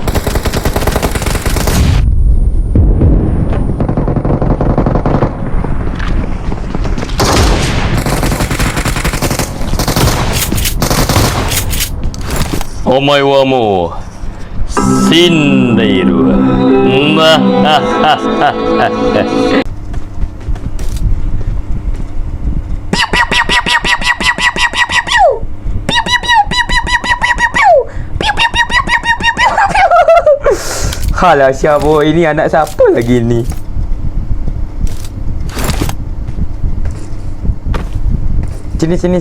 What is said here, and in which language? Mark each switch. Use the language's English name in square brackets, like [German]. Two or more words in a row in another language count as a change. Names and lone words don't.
[Japanese] O 前はもう死んでいる。なははは。 [Indonesian] Halah siapa ini, anak siapa lagi ni? Sini.